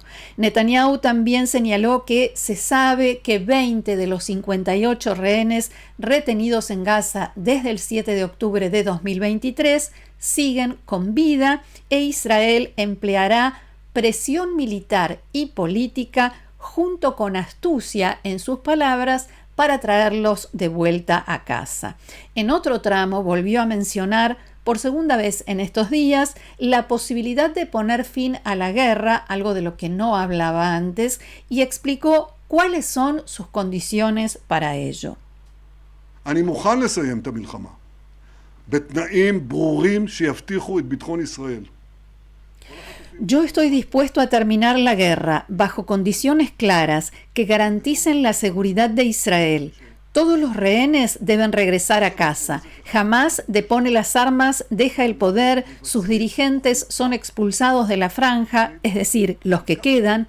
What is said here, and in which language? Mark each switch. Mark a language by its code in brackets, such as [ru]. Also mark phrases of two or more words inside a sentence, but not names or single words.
[es] Netanyahu también señaló que se sabe que 20 de los 58 rehenes retenidos en Gaza desde el 7 de octubre de 2023 siguen con vida e Israel empleará presión militar y política junto con astucia, en sus palabras, para traerlos de vuelta a casa. En otro tramo volvió a mencionar por segunda vez en estos días la posibilidad de poner fin a la guerra, algo de lo que no hablaba antes, y explicó cuáles son sus condiciones para ello. [he] אני מוכן לסיים את המלחמה בתנאים ברורים שיבטיחו את ביטחון ישראל. [es] Yo estoy dispuesto a terminar la guerra bajo condiciones claras que garanticen la seguridad de Israel. Todos los rehenes deben regresar a casa. Hamás depone las armas, deja el poder, sus dirigentes son expulsados de la franja, es decir, los que quedan.